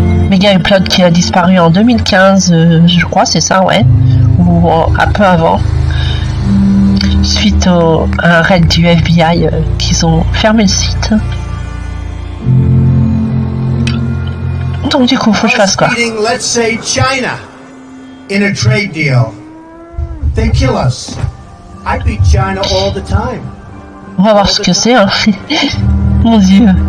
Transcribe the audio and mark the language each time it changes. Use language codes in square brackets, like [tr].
[fr] Mega Upload qui a disparu en 2015, je crois, c'est ça, ouais. Ou un peu avant, suite à un raid du FBI qu'ils ont fermé le site. Donc du coup, faut que je fasse quoi? [en] Let's say China in a trade deal. They kill us. I beat China all the time. [fr] On va voir ce que c'est, hein. Mon Dieu.